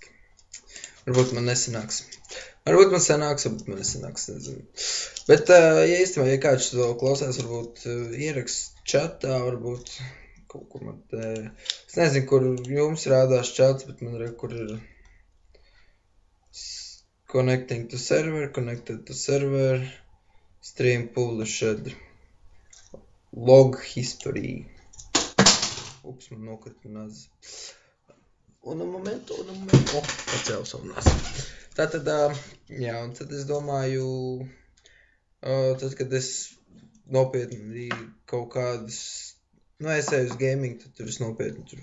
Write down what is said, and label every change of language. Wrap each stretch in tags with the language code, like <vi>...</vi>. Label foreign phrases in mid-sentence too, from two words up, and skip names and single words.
<lv>Varbūt man nesanāks. Varbūt man sanāks, varbūt man nesanāks, nezinu. Bet, ja kāds to klausās, varbūt ierakst čatā, varbūt kaut kur man te... Es nezinu, kur jums rādās čats, bet man arī, kur ir</lv> <en>connected to server, stream published, log history.</en> <lv>Ups, man nokrita nazi.</lv> <es>Un momento.</es> <lv>Pacēlu savu nazi. Tātad, jā, un tad es domāju, tad, kad es nopietni kaut kādas, es eju uz gaming, tad tur es nopietni tur.</lv>